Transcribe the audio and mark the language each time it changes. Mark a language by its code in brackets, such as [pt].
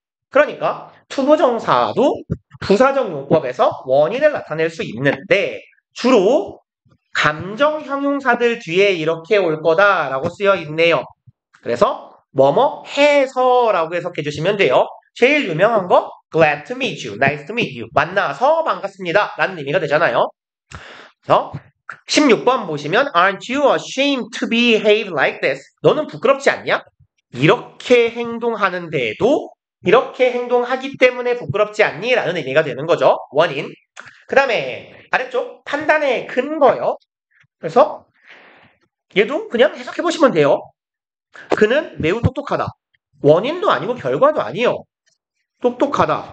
[ko] 그러니까 투부정사도 부사적 용법에서 원인을 나타낼 수 있는데 주로 감정 형용사들 뒤에 이렇게 올 거다라고 쓰여 있네요. 그래서 뭐뭐 해서라고 해석해 주시면 돼요. 제일 유명한 거 [en] glad to meet you, nice to meet you. [ko] 만나서 반갑습니다 라는 의미가 되잖아요. 그래서 16번 보시면 [en] aren't you ashamed to behave like this? [ko] 너는 부끄럽지 않냐? 이렇게 행동하는데도 이렇게 행동하기 때문에 부끄럽지 않니? 라는 의미가 되는 거죠. 원인. 그 다음에 아래쪽 판단의 근거요. 그래서 얘도 그냥 해석해 보시면 돼요. 그는 매우 똑똑하다. 원인도 아니고 결과도 아니에요. 똑똑하다.